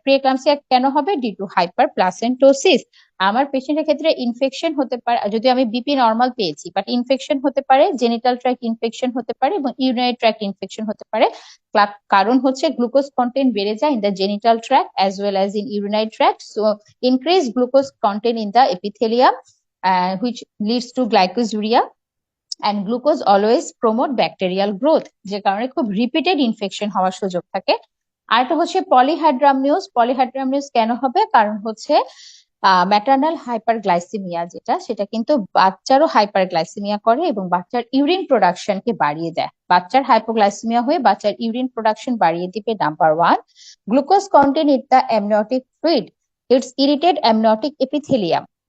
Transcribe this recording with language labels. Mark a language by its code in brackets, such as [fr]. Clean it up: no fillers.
[bn] Pre eclampsia কেন হবে? [en] Due to hyperplacentosis. [bn] আমার পেশেন্টের ক্ষেত্রে ইনফেকশন হতে পারে, যদি আমি বিপি নর্মাল পেয়েছি, বাট ইনফেকশন হতে পারে, জেনিটাল ট্র্যাক্ট ইনফেকশন হতে পারে এবং ইউরিনারি ট্র্যাক্ট ইনফেকশন হতে পারে। কারণ হচ্ছে গ্লুকোজ কন্টেন্ট বেড়ে যায় [en] In the genital tract as well as in urinary tract. So increased glucose content in the epithelium, which leads to glycosuria, and glucose always promote bacterial growth, [bn] যে কারণে খুব repeated infection হওয়ার সুযোগ থাকে। আরেকটা হচ্ছে পলিহাইড্রামনিউজ। পলিহাইড্রামনিউজ কেন হবে? কারণ হচ্ছে ম্যাটার্নাল হাইপারগ্লাইসেমিয়া যেটা, সেটা কিন্তু বাচ্চারও হাইপারগ্লাইসেমিয়া করে এবং বাচ্চার ইউরিন প্রোডাকশনকে বাড়িয়ে দেয়। বাচ্চার হাইপোগ্লাইসেমিয়া হয়ে বাচ্চার ইউরিন প্রোডাকশন বাড়িয়ে দিবে। [en] Number one, glucose content in the amniotic fluid, it's irritate amniotic epithelium.